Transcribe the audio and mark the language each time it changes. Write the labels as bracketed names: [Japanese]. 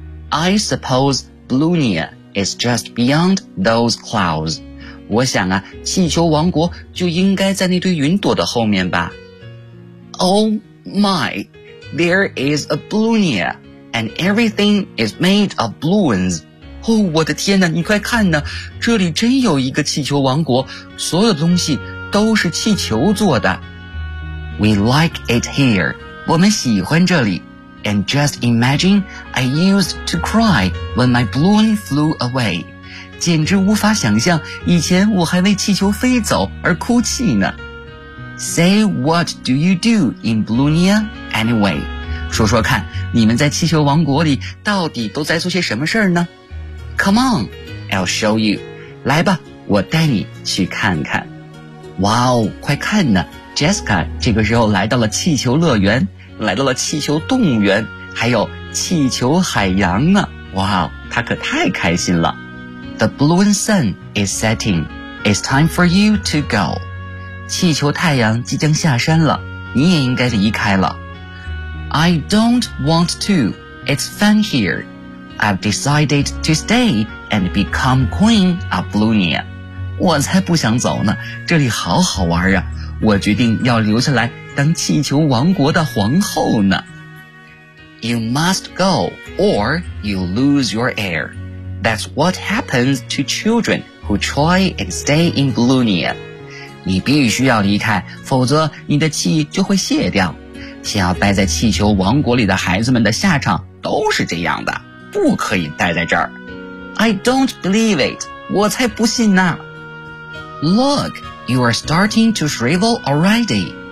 [English] I suppose Balloonia is just beyond those clouds. [Chinese] 我想啊，气球王国就应该在那堆云朵的后面吧。 [English] Oh my, there is a Balloonia, and everything is made of balloons. [Chinese] 哦，我的天哪，你快看呢，这里真有一个气球王国，所有的东西都是气球做的。 [English] We like it here. [Chinese] 我们喜欢这里。 [English] And just imagine, I used to cry when my balloon flew away. [Chinese] 简直无法想象，以前我还为气球飞走而哭泣呢。 [English] Say what do you do in Balloonia anyway? [Chinese] 说说看，你们在气球王国里到底都在做些什么事儿呢？ [English] Come on, I'll show you. [Chinese] 来吧，我带你去看看。哇哦，快看呢 ，Jessica 这个时候来到了气球乐园，来到了气球动物园，还有气球海洋呢。哇，她可太开心了。 [English] The balloon sun is setting. It's time for you to go. [Chinese] 气球太阳即将下山了，你也应该离开了。 [English] I don't want to. It's fun here. I've decided to stay and become queen of Balloonia. [Chinese] 我才不想走呢，这里好好玩啊，我决定要留下来当气球王国的皇后呢。 [English] You must go or you lose your air. That's what happens to children who try and stay in Balloonia. [Chinese] 你必须要离开，否则你的气就会泄掉。想要待在气球王国里的孩子们的下场都是这样的。不可以待在这儿。 [English] I don't believe it. [Chinese] 我才不信呢。 [English] Look, you are starting to shrivel already.